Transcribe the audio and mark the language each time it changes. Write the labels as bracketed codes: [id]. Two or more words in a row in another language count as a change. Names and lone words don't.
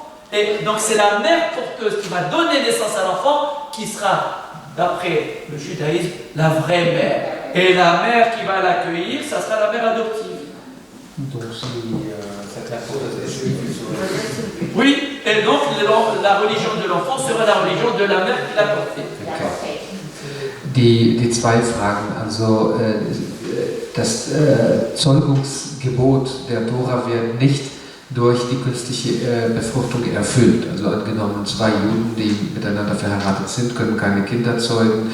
[fr] Et donc c'est la mère porteuse qui va donner naissance à l'enfant qui sera, d'après le judaïsme, la vraie mère. Et la mère qui va l'accueillir, ça sera la mère adoptive. Donc si cette mère porteuse est juive, oui, et donc la religion de l'enfant sera la religion de la mère qui l'a porté. Okay. [de] Die zwei Fragen, also das Zeugungsgebot der Tora wird nicht durch die künstliche Befruchtung erfüllt. Also angenommen, 2 Juden, die miteinander verheiratet sind, können keine Kinder zeugen.